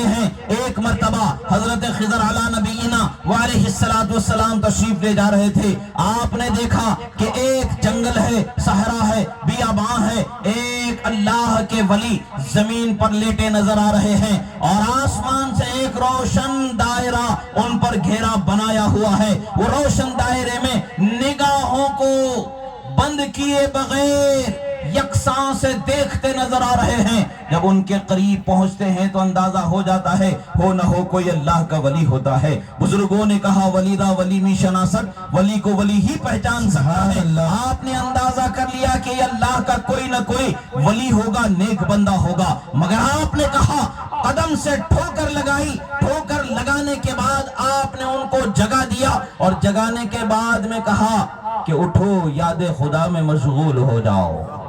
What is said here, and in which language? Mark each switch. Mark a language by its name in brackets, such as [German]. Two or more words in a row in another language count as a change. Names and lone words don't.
[Urdu] ہیں ایک مرتبہ حضرت خضر [Arabic] علی نبینا وعلیہ السلام [Urdu] تشریف لے جا رہے تھے، آپ نے دیکھا کہ ایک جنگل ہے، صحرا ہے، بیاباں ہے، ایک اللہ کے ولی زمین پر لیٹے نظر آ رہے ہیں اور آسمان سے ایک روشن دائرہ ان پر گھیرا بنایا ہوا ہے، وہ روشن دائرے میں نگاہوں کو بند کیے بغیر یکساں سے دیکھتے نظر آ رہے ہیں۔ جب ان کے قریب پہنچتے ہیں تو اندازہ ہو جاتا ہے ہو نہ ہو کوئی اللہ کا ولی ہوتا ہے۔ بزرگوں نے کہا [Persian] ولیدہ ولی می شناسد، [Urdu] ولی کو ولی ہی پہچان سکتا ہے۔ آپ نے اندازہ کر لیا کہ یہ اللہ کا کوئی نہ کوئی ولی ہوگا، نیک بندہ ہوگا، مگر آپ نے کہا قدم سے ٹھوکر لگائی، ٹھوکر لگانے کے بعد آپ نے ان کو جگا دیا اور جگانے کے بعد میں کہا کہ اٹھو یاد خدا میں مشغول ہو جاؤ۔